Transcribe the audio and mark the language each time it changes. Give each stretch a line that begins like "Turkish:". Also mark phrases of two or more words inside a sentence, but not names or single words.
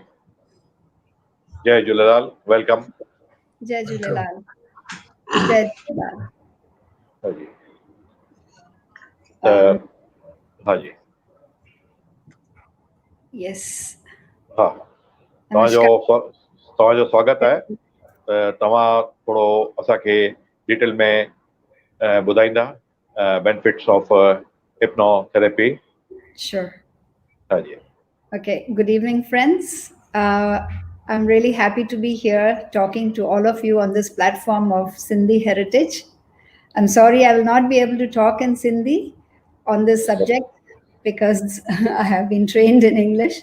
Sindhi: जय झूलेलाल, वेलकम। जय झूलेलाल। जय झूलेलाल। हाँ जी। त हाँ जी,
English: यस,
Sindhi: हाँ, तव्हांजो स्वागत आहे। तव्हां थोरो असांखे डिटेल में ॿुधाईंदा
English: benefits of hypnotherapy. Sure.
Sindhi: हाँ जी।
English: Okay, good evening, friends. I'm really happy to be here talking to all of you on this platform of Sindhi heritage. I'm sorry I will not be able to talk in Sindhi on this subject because I have been trained in English.